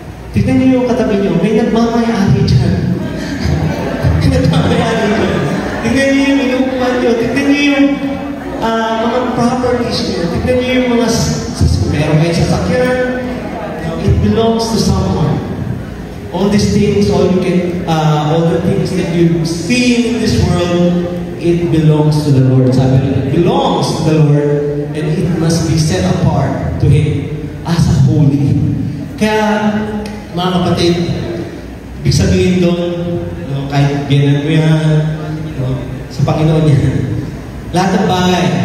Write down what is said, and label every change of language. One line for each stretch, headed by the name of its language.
Filipino: Tignan niyo yung katabi niyo. May nagmamayari dyan. May nagmamayari dyan. Tignan niyo yung inuupan niyo. Tignan niyo yung mga properties niyo. Tignan niyo yung mga meron kayo sasakyan.
English: It belongs to someone. All these things, all the things that you see in this world, it belongs to the Lord.
Filipino: Sabi nila,
English: it belongs to the Lord, and it must be set apart to Him as a holy.
Filipino: Kaya, mga kapatid, ibig sabihin doon, kahit ganan mo yan, sa Panginoon yan, lahat ng bagay.